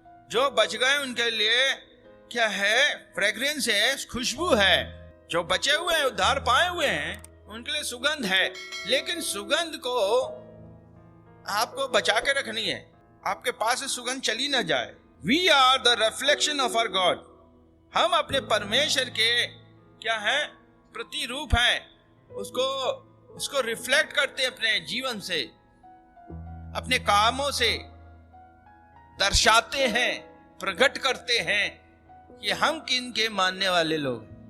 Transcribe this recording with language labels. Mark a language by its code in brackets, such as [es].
[hi] जो बच गए उनके लिए क्या है? फ्रेग्रेंस है, खुशबू है। जो बचे हुए हैं, उद्धार पाए हुए हैं, उनके लिए सुगंध है। लेकिन सुगंध को आपको बचा के रखनी है, आपके पास से सुगंध चली ना जाए। [en] We are the reflection of our God। [hi] हम अपने परमेश्वर के क्या है? प्रतिरूप हैं। उसको रिफ्लेक्ट करते हैं अपने जीवन से, अपने कामों से दर्शाते हैं, प्रकट करते हैं कि हम किन के मानने वाले लोग।